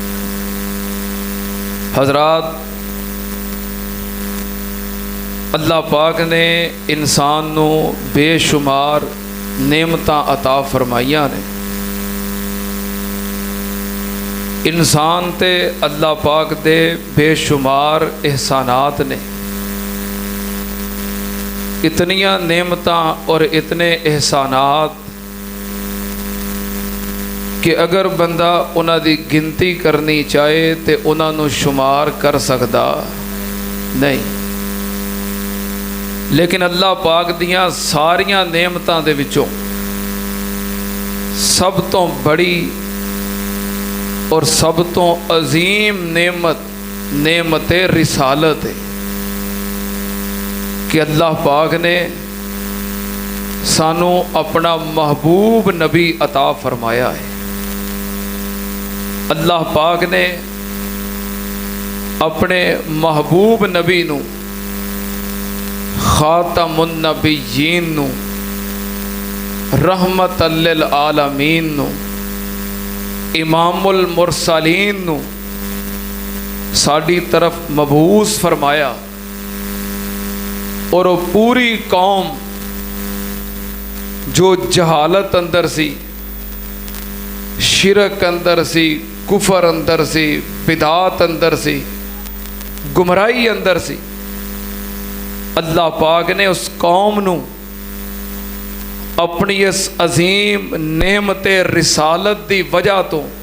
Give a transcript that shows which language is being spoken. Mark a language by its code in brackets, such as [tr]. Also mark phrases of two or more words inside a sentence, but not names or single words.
[pa] حضرات، اللہ پاک نے انسان نو بے شمار نعمتاں عطا فرمائیاں نے۔ انسان تے اللہ پاک دے بے شمار احسانات نے۔ اتنیاں نعمتاں اور اتنے احسانات کہ اگر بندہ انہاں دی گنتی کرنی چاہے تے انہاں نو شمار کر سکدا نہیں۔ لیکن اللہ پاک دیاں ساریاں نعمتاں دے وچوں سب تو بڑی اور سب تو عظیم نعمت رسالت ہے کہ اللہ پاک نے سانو اپنا محبوب نبی عطا فرمایا ہے۔ اللہ پاک نے اپنے محبوب نبی نو خاتم النبیین نو رحمت للعالمین نو امام المرسلین نو ساڈی طرف مبعوث فرمایا، اور وہ پوری قوم جو جہالت اندر سی، شرک اندر سی، کفر اندر سی، بدعات اندر سی، گمراہی اندر سی، اللہ پاک نے اس قوم نو اپنی اس عظیم نعمت رسالت دی وجہ تو